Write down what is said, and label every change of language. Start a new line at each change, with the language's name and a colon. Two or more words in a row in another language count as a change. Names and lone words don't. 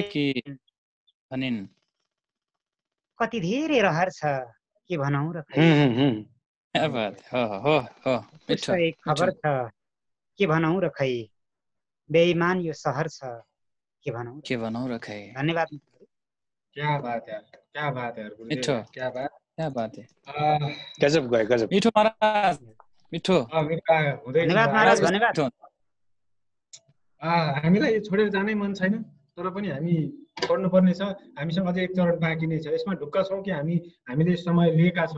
Nepali: भनिन्, कति धेरै रहर छ के भनौँ र खै।
Hindi: क्या बात हो।
Nepali: एक खबर छ के भनौँ र खै। बेइमान यो सहर छ के भनौँ र खै। धन्यवाद।
Hindi: क्या बात है, क्या बात है गुरुदेव, क्या बात, क्या बात है।
Nepali: गजब गयो, गजब। मिठो महाराज, मिठो। धन्यवाद महाराज, धन्यवाद। हामीलाई यो छोडेर जानै मन छैन, तर पनि हामी पढ्नुपर्ने छ। हामीसँग अझै एक चरण बाँकी नै छ। यसमा ढुक्क छौँ कि हामीले समय लिएका छौँ।